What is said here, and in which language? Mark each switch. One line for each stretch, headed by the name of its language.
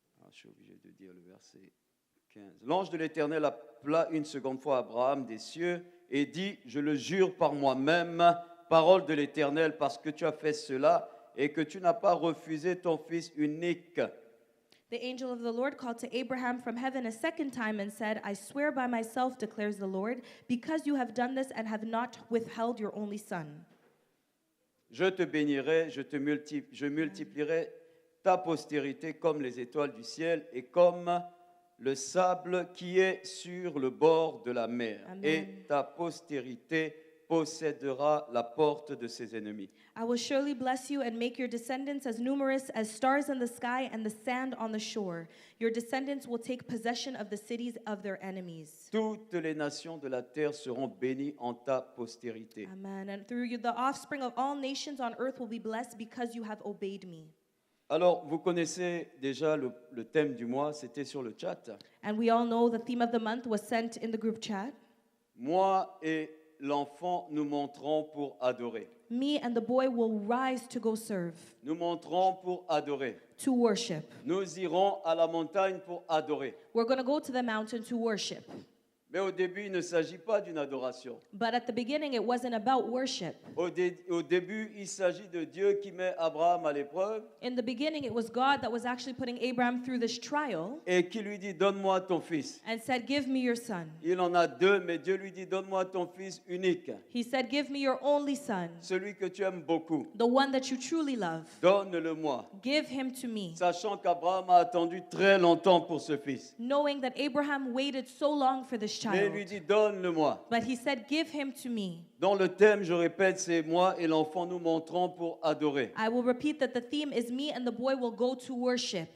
French: Je suis obligé de dire le verset 15. L'ange de l'Éternel appela une seconde fois Abraham des cieux et dit, je le jure par moi-même, parole de l'Éternel, parce que tu as fait cela et que tu n'as pas refusé ton fils unique.
English: The angel of the Lord called to Abraham from heaven a second time and said, I swear by myself, declares the Lord, because you have done this and have not withheld your only son.
French: Je te bénirai, je multiplierai ta postérité comme les étoiles du ciel et comme le sable qui est sur le bord de la mer. Amen. Et ta postérité possédera la porte de ses ennemis.
English: I will surely bless you and make your descendants as numerous as stars in the sky and the sand on the shore. Your descendants will take possession of the cities of their enemies.
French: Toutes les nations de la terre seront bénies en ta postérité. Amen.
English: And through you, the offspring of all nations on earth will be blessed because you have obeyed me.
French: Alors, vous connaissez déjà le thème du mois, c'était sur le chat.
English: And we all know the theme of the month was sent in the group chat.
French: Moi et l'enfant, nous monterons pour adorer.
English: Me and the boy will rise to go serve,
French: Nous monterons pour adorer.
English: to worship.
French: Nous irons à la montagne pour adorer.
English: We're going to go to the mountain to worship.
French: Mais au début, il ne s'agit pas d'une adoration.
English: But at the beginning, it wasn't about worship.
French: Au début, il s'agit de Dieu qui met Abraham à l'épreuve
English: In the beginning, it was God that was actually putting Abraham through this trial
French: et qui lui dit, donne-moi ton fils.
English: and said, give me your son.
French: Il en a deux, mais Dieu lui dit, donne-moi ton fils unique,
English: He said, give me your only son,
French: celui que tu aimes beaucoup.
English: the one that you truly love.
French: Donne-le-moi.
English: Give him to me.
French: Sachant qu'Abraham a attendu très longtemps pour ce fils.
English: Knowing that Abraham waited so long for this
French: Mais il
English: child.
French: lui dit, donne-le-moi.
English: But he said, give him to me.
French: Dans le thème, je répète, c'est moi et l'enfant, nous monterons pour adorer.
English: I will repeat that the theme is me and the boy will go to worship.